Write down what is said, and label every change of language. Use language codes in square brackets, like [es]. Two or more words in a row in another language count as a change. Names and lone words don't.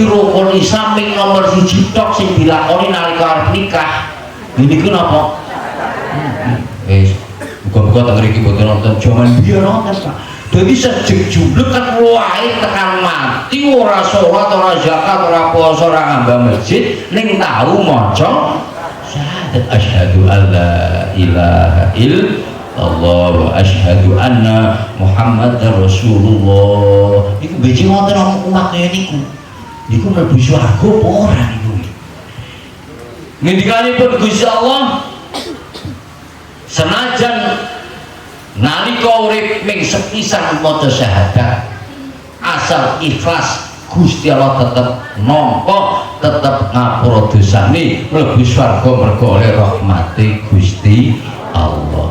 [jv] rukun Islam nomor 1 tok sing dilakoni nalika arep nikah niki napa buka-buka teng mriki boten nonton jaman biyen nonton Pak dadi sejek jumblek kan wae tekan mati ora sholat ora zakat ora puasa ora ngambah masjid ning tahu maca syahadat [ar] أشهد ألا إله إلا الله وأشهد أن محمدا رسول الله [jv] niku beji wonten umat kaya niku mlebu swarga apa ora niku ngendikanipun Gusti Allah senajan nalika urip ming sepisan maca syahadat asal ikhlas Gusti Allah tetep nampa tetep ngapura dosane mlebu swarga mergo oleh rahmate Gusti Allah.